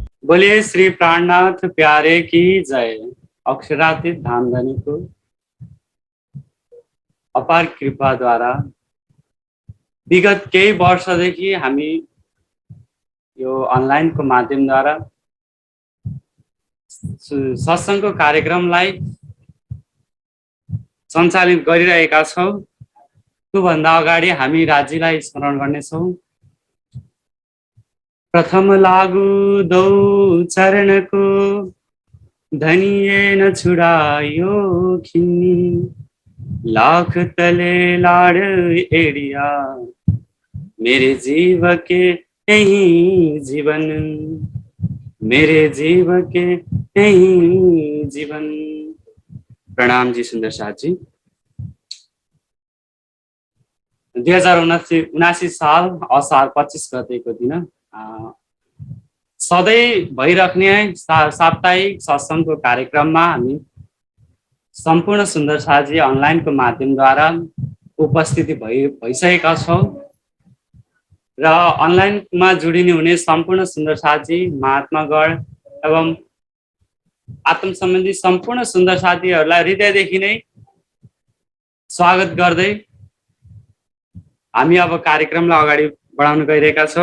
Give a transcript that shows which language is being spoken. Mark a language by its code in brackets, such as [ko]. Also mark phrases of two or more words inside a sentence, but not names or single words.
[hi] बोलिए श्री प्राणनाथ प्यारे की जय। [ne] अक्षरातीत धामधनीको अपार कृपाद्वारा विगत केही वर्षदेखि हामी यो अनलाइनको माध्यमद्वारा सत्सङ्गको कार्यक्रमलाई सञ्चालित गरिरहेका छौँ। त्योभन्दा अगाडि हामी राज्यलाई स्मरण गर्नेछौँ। [hi] प्रथम लागु दौ चरणको धनिए न छुड़ायो खिन्नी, लाख तले लाड एड़िया मेरे जीव के यही जीवन, मेरे जीव के यही जीवन। [ne] प्रणाम जी सुन्दर साथ जी। 2079 साल असार 25 गतेको दिन सधैँ भइराख्ने साप्ताहिक सत्सङ्गको कार्यक्रममा हामी सम्पूर्ण सुन्दर साथी अनलाइनको माध्यमद्वारा उपस्थिति भइसकेका छौँ र अनलाइनमा जोडिने हुने सम्पूर्ण सुन्दर साथी महात्मागण एवं आत्म सम्बन्धी सम्पूर्ण सुन्दर साथीहरूलाई हृदयदेखि नै स्वागत गर्दै हामी अब कार्यक्रमलाई अगाडि बढाउन गइरहेका छौँ।